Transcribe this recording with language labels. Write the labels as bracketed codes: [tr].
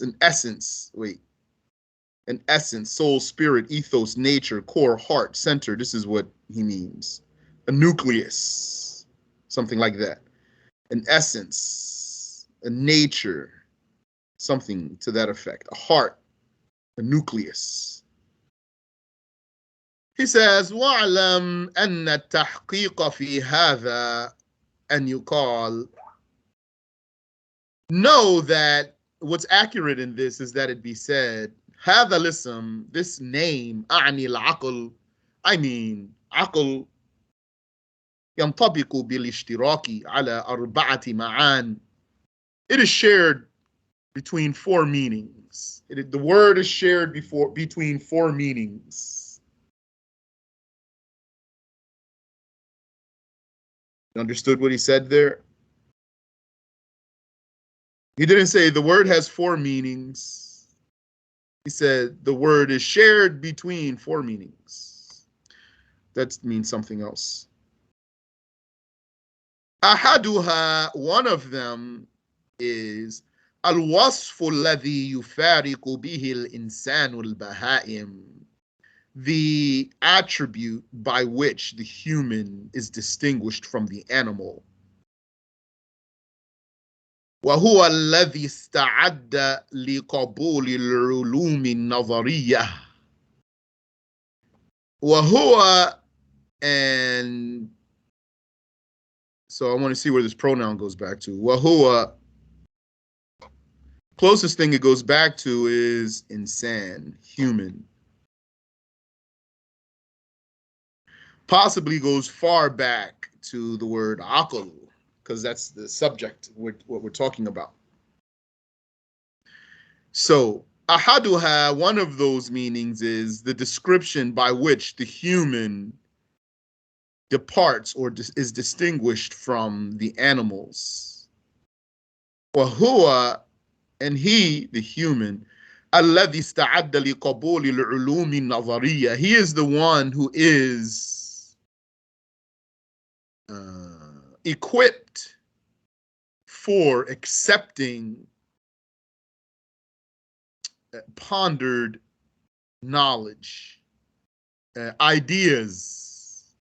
[en] An essence, an essence, soul, spirit, ethos, nature, core, heart, center. This is what he means. A nucleus, something like that. An essence, a nature, something to that effect. A heart, a nucleus. He says, [ar] وَاعْلَمْ أَنَّ التَّحْقِيقَ فِي هَذَا أَنْ يُقَالْ. [en] Know that what's accurate in this is that it be said, [ar] هذا الاسم, [en] this name, [ar] أعني العقل, [en] I mean, [ar] عقل ينطبق بالاشتراك على أربعة معان. [en] It is shared between four meanings. The word is shared between four meanings. Understood what he said there? He didn't say the word has four meanings. He said the word is shared between four meanings. That means something else. [ar] Ahaduja, [en] one of them is [ar] al-wasfu alladhi yufariqu bihi al-insanu al-baha'im, [en] the attribute by which the human is distinguished from the animal. [ar] وهو الذي استعد لقبول العلوم النظرية. وهو, [en] and so I want to see where this pronoun goes back to. [ar] وهو, [en] closest thing it goes back to is insan, human. Possibly goes far back to the word aql, because that's the subject, what we're talking about. So, [ar] ahaduha, [en] one of those meanings is the description by which the human departs or is distinguished from the animals. [ar] وهو, [en] and he, the human, [ar] الذي استعد لقبول العلوم النظرية. [en] He is the one who is equipped for accepting pondered knowledge, ideas.